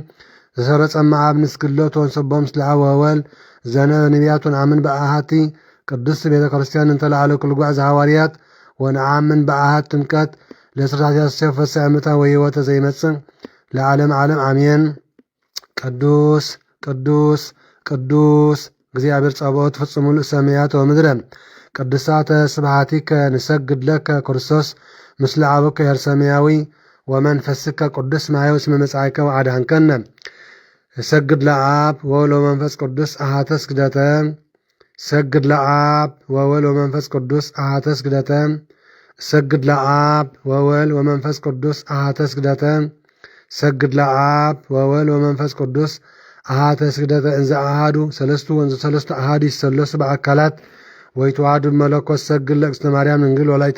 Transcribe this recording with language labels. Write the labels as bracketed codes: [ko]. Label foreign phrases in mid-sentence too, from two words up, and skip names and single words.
[gez] ዘሰረጸ እምአብ ንስግሎቱ ወንሰብሖ ምስለ አብ ወወልድ ዘነበ ነቢያት ወነአምን በአሐቲ ቅዱስ ቤተ ክርስቲያን እንተላዓለ ኩልጓዕ ዘሐዋርያት ወነአምን በአሃት ጥምቀት ለስርዓት ያሰብ ፈሳምታ ወህይወተ ዘይመጽእ ለዓለም ዓለም አሜን። ቅዱስ ቅዱስ ቅዱስ እግዚአብሔር ጸባኦት ፍጹም ሙሉእ ሰማያት ወምድረ ቅዱሳተ ስብሐቲከ ንሰግድ ለከ ክርስቶስ ምስለ አቡከ ኄር ሰማያዊ ወመንፈስከ ቅዱስ ማሕየው እስመ መጻእከ ወአድኃንከነ እሰግድ ለአብ ወወልድ ወመንፈስ ቅዱስ አሐተ ስግደተ ሰግድ ለአብ ወወልድ ወመንፈስ ቅዱስ አሐተ ስግደተ ሰግድ ለአብ ወወልድ ወመንፈስ ቅዱስ አሐተ ስግደተ ሰግድ ለአብ ወወልድ ወመንፈስ ቅዱስ አሐተ ስግደተ እንዘ አሐዱ ሰለስቱ ወንዘ ሰለስቱ አሐዱ ይሰለሱ በአካላት ወይተዋሐዱ መለኮት ሰግድ ለእግዝእትነ ማርያም ድንግል ወላዲተ